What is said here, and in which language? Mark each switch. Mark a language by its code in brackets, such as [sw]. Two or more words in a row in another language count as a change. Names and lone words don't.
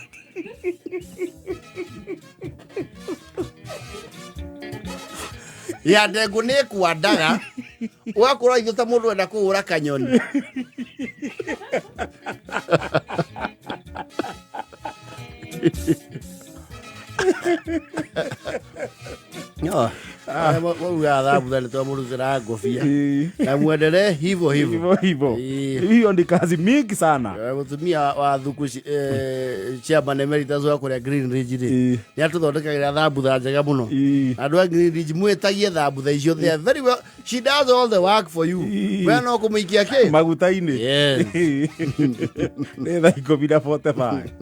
[ki] Ya ndengũ nĩ ĩkwandaga ũgakorwo ithuĩ ta mũndũ enda kũhũra kanyoni. Wauga thambutha nĩ twamũrutĩra ngũbia na [sw] muendelee hivyo hivyo. Hiyo ni kazi mingi sana. [ki] Mũtumia wa thuku [en] chairman emeritus [ki] wa kũrĩa Green Ridge nĩ atũthondekagĩra thambutha njega mũno. Andũ a Green Ridge mwĩtagie thambutha icio, [en] they are very well. She does all the work for you. [ki] We no kũmũikia kĩ? Maguta-inĩ. Yes. Nĩ thaa 10:45.